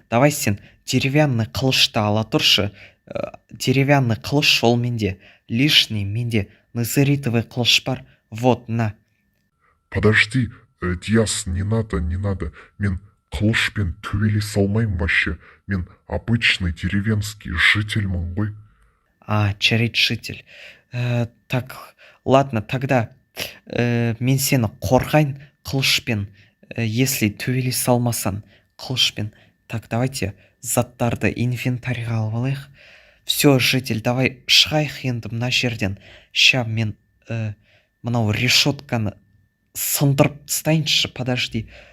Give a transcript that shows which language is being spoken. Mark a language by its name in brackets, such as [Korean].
[Kazakh] Давай сен [Russian] деревянный [Kazakh] қылышты ала тұршы. Деревянный қылыш ол менде [Russian] лишний, [Kazakh] менде [Russian] незеритовый [Kazakh] қылыш бар. [Russian] Вот, на. Подожди, Диас, не надо. [Kazakh] Мен қылышпен төбелес алмаймын [Russian] вообще. [Kazakh] Мен [Russian] обычный деревенский [Kazakh] жительмін ғой. Жарайды, [Russian] житель. Так, ладно, тогда [Kazakh] мен сені қорғайын қылышпен, [Russian] если [Kazakh] төбелесе алмасаң қылышпен. [Russian] Так, давайте [Kazakh] заттарды инвентарьға алып алайық. [Russian] Все, [Kazakh] житель, давай шығайық енді мына жерден. [Russian] Ща [Kazakh] мен мынау решетканы сындырып тастайыншы, [Russian] подожди.